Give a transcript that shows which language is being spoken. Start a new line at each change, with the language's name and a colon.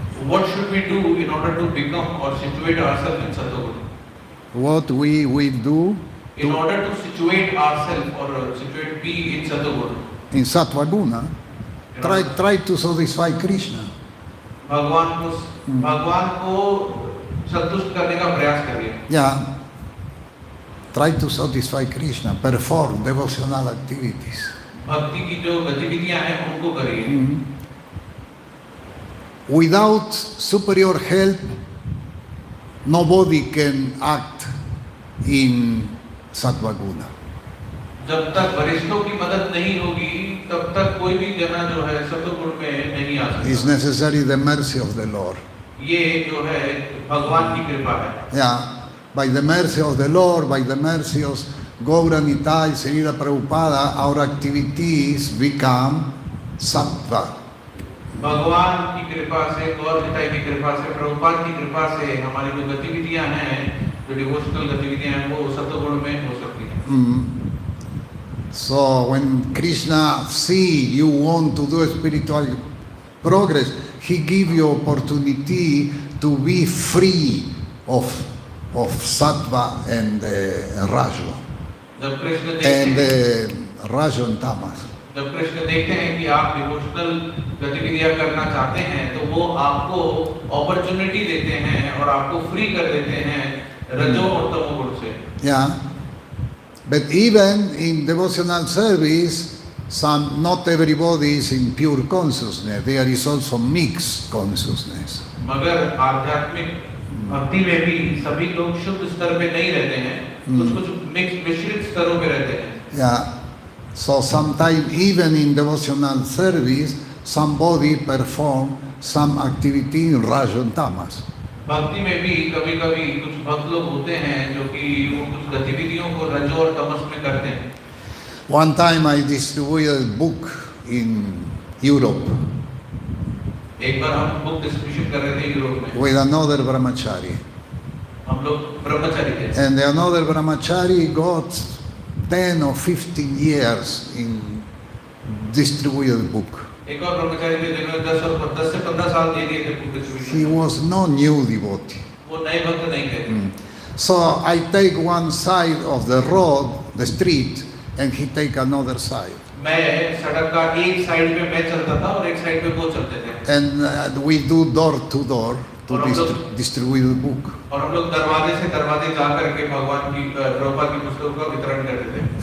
English: What should we do in order to become or situate ourselves in Sattva-guna? What we do In order to situate ourselves or situate be in Sattva-guna. in Sattva Guna, try to satisfy Krishna.
Hindi: भगवान को संतुष्ट करने का प्रयास करिए. Yeah.
English: Try to satisfy Krishna, perform devotional activities.
Hindi: भक्ति की जो गतिविधियां हैं उनको करिए.
English: Without superior help, nobody can act in Sattva Guna.
Hindi: जब तक वरिष्ठों की मदद नहीं होगी तब तक कोई भी जना जो है सत्वगुण में नहीं आ सकता.
English: It's necessary the mercy of the Lord.
Hindi: ये जो है भगवान की कृपा है. Yeah.
English: By the mercy of the Lord, by the mercy of Gaura Nitai, Srila Prabhupada, our activities become sattva.
Hindi: भगवान की कृपा से, गौर निताई की कृपा से, प्रभुपाद की कृपा से हमारी जो गतिविधियां हैं, जो डिवोशनल गतिविधियां हैं, वो सत्वगुण में हो सकती हैं.
English: So when Krishna see you want to do spiritual progress, he give you opportunity to be free of sattva and rajo,
Hindi: जब कृष्ण
English: and
Hindi: देखते
English: rajo and tamas.
Hindi: जब कृष्ण देखते हैं कि आप डिवोशनल गतिविधियां करना चाहते हैं तो वो आपको अपॉर्चुनिटी देते हैं और आपको फ्री कर देते हैं रजो और तमोगुण से। Yeah.
English: But even in devotional service, not everybody is in pure consciousness. There is also mixed consciousness.
Hindi: मगर आध्यात्मिक भक्ति में भी सभी लोग शुद्ध स्तर पे नहीं रहते हैं, कुछ मिश्रित स्तरों पे रहते हैं। Yeah.
English: So sometimes even in devotional service, somebody perform some activity in Raja and Tamas.
Hindi: भक्ति में भी कभी-कभी कुछ भक्त लोग होते हैं जो कि वो कुछ गतिविधियों को रजो और तमस में करते हैं।
English: One time I distributed a book in Europe
Hindi: एक बार हम बुक डिस्ट्रीब्यूशन कर रहे थे यूरोप में
English: with another brahmachari.
Hindi: हम लोग ब्रह्मचारी थे
English: And the another brahmachari got 10 or 15 years in distributed book.
Hindi: एक और ब्रह्मचारी थे जिन्होंने 10 से 15 साल दे दिए थे book distribution.
English: He was no new devotee.
Hindi: वो नए भक्त नहीं थे।
English: So I take one side of the road, the street, and he take another side.
Hindi: मैं सड़क का एक साइड पे मैं चलता था और एक साइड पे वो चलते थे।
English: And we do door to door to distribute the book.
Hindi: और हम लोग दरवाजे से दरवाजे जा करके भगवान की प्रभुपाद की पुस्तकों का वितरण करते थे।